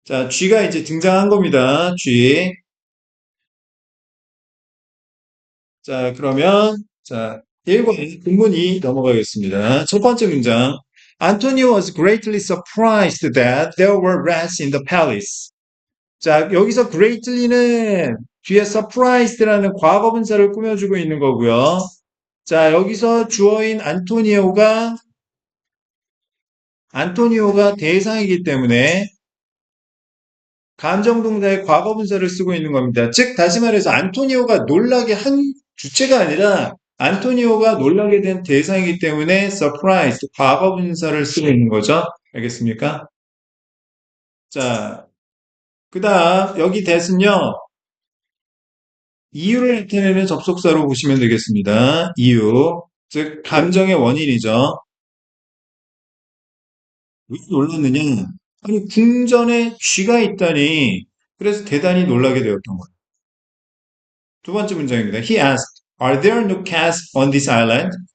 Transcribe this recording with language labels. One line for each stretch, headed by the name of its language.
Korean: 쥐가 이제 등장한 겁니다. 쥐. 그러면, 1번 본문이 넘어가겠습니다. 첫 번째 문장.
English: Antonio was greatly surprised that there were rats in the palace.
Korean: 여기서 greatly는 뒤에 surprised라는 과거분사를 꾸며주고 있는 거고요. 여기서 주어인 안토니오가 대상이기 때문에 감정동사의 과거분사를 쓰고 있는 겁니다. 즉, 다시 말해서 안토니오가 놀라게 한 주체가 아니라 안토니오가 놀라게 된 대상이기 때문에 surprised, 과거분사를 쓰고 있는 거죠. 알겠습니까? 그 다음, 여기 that은요, 이유를 나타내는 접속사로 보시면 되겠습니다. 이유. 즉, 감정의 원인이죠. 왜 놀랐느냐? 아니, 궁전에 쥐가 있다니. 그래서 대단히 놀라게 되었던 거예요. 두 번째 문장입니다.
English: He asked, Are there no cats on this island?